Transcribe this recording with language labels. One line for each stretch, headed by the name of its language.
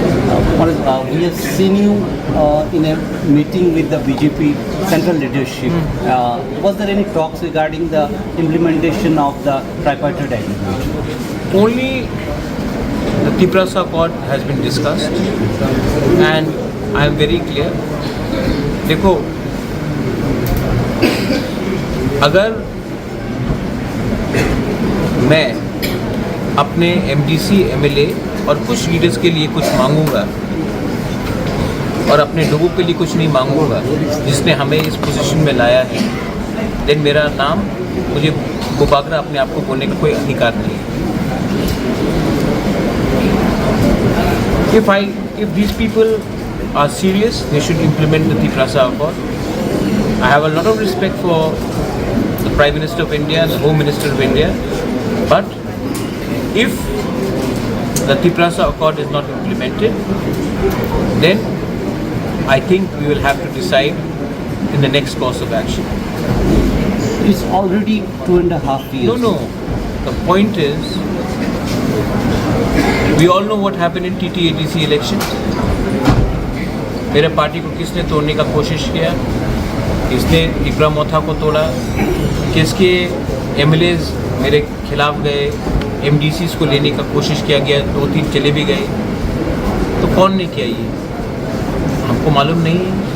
English: We have seen you in a meeting with the BJP central leadership. Was there any talks regarding the implementation of the tripartite agreement? Only the Tiprasa Accord has been discussed, and I am very clear.
Hindi: देखो, अगर मैं अपने MDC MLA और कुछ leaders के लिए कुछ मांगूंगा और अपने लोगों के लिए कुछ नहीं मांगूंगा जिसने हमें इस पोजीशन में लाया है, देन मेरा नाम, मुझे बुबागरा अपने आप को बोलने का कोई अधिकार नहीं है.
English: If these people are serious, they should implement the Tiprasa Accord. I have a lot of respect for the Prime Minister of India and the Home Minister of India, but if the Tiprasa Accord is not implemented, then I think we will have to decide in the next course of action. It's already 2.5 years. No. The point is, we all know what happened in TTADC elections.
Hindi: मेरे party को किसने तोड़ने का कोशिश किया, किसने इब्राहिम मोथा को तोड़ा, किसके एमएलएज मेरे खिलाफ गए, एमडीसीज को लेने का कोशिश किया गया, 2-3 चले भी गए, तो कौन ने किया ये हमको मालूम नहीं है।